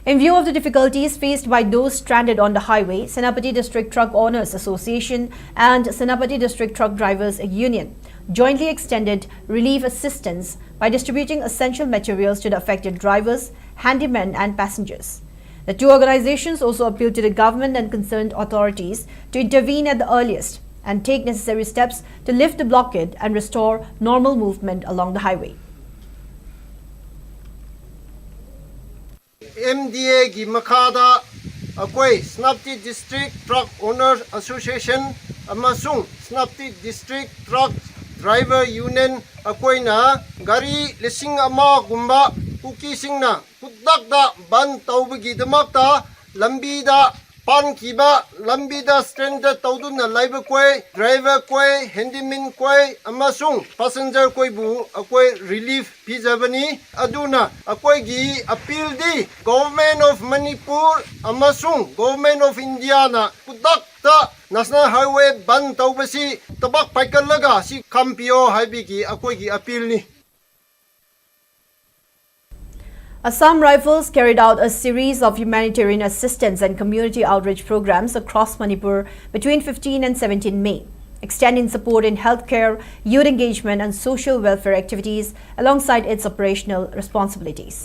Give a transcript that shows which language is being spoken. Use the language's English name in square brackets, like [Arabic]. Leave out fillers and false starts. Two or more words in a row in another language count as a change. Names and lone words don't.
[English] In view of the difficulties faced by those stranded on the highway, Senapati District Truck Owners Association and Senapati District Truck Drivers Union jointly extended relief assistance by distributing essential materials to the affected drivers, handymen and passengers. The two organizations also appealed to the government and concerned authorities to intervene at the earliest and take necessary steps to lift the blockade and restore normal movement along the highway. [Manipuri] MDA gi makada akoi Senapati District Truck Owners Association amasung Senapati District Truck Driver Union akoi na gari lising ama gumba puki singna kudakda ban taubagi damakta lambi da pan kiba lambi da stranded tauduna laiba koi driver koi handyman koi amasung passenger koi bu akoi relief pizabani aduna akoi gi appeal di [English] government of Manipur [Manipuri] amasung [English] government of India [Manipuri] na kudakta [English] National Highway [Manipuri] ban taubasi tabak paikalaga si kampio haibigi akoi gi appeal ni. [English] Assam Rifles carried out a series of humanitarian assistance and community outreach programs across Manipur between 15 and 17 May, extending support in healthcare, youth engagement and social welfare activities alongside its operational responsibilities.